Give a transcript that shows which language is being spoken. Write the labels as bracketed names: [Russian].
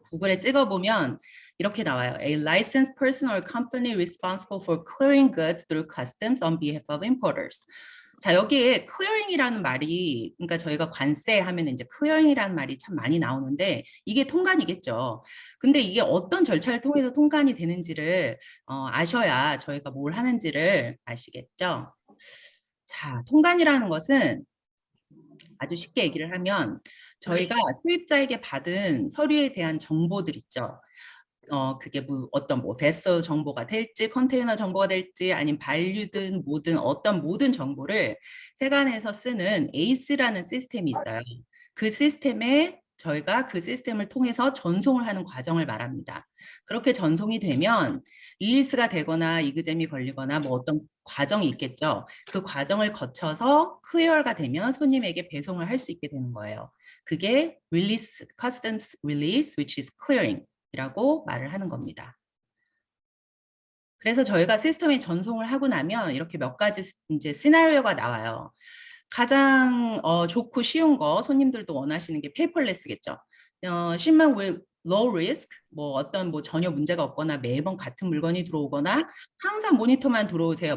[Korean] 구글에 찍어보면 이렇게 나와요. [English] A licensed person or company responsible for clearing goods through customs on behalf of importers. [Korean] 자, 여기에 clearing이라는 말이, 그러니까 저희가 관세 하면 이제 clearing이라는 말이 참 많이 나오는데 이게 통관이겠죠. 근데 이게 어떤 절차를 통해서 통관이 되는지를 아셔야 저희가 뭘 하는지를 아시겠죠. 자, 통관이라는 것은 아주 쉽게 얘기를 하면 저희가 수입자에게 받은 서류에 대한 정보들 있죠. 그게 어떤 뭐 베서 정보가 될지 컨테이너 정보가 될지 아니면 반류든 뭐든 어떤 모든 정보를 세관에서 쓰는 에이스라는 시스템이 있어요. 그 시스템에 저희가 그 시스템을 통해서 전송을 하는 과정을 말합니다. 그렇게 전송이 되면 릴리스가 되거나 이그잼이 걸리거나 뭐 어떤 과정이 있겠죠. 그 과정을 거쳐서 클리어가 되면 손님에게 배송을 할 수 있게 되는 거예요. [English] 그게 release, customs release, which is clearing [Korean] 이라고 말을 하는 겁니다. 그래서 저희가 시스템에 전송을 하고 나면 이렇게 몇 가지 이제 시나리오가 나와요. 가장 좋고 쉬운 거 손님들도 원하시는 게 페이퍼레스겠죠. 실만 [English] with low risk, [Korean] 뭐 어떤 뭐 전혀 문제가 없거나 매번 같은 물건이 들어오거나 항상 모니터만 들어오세요.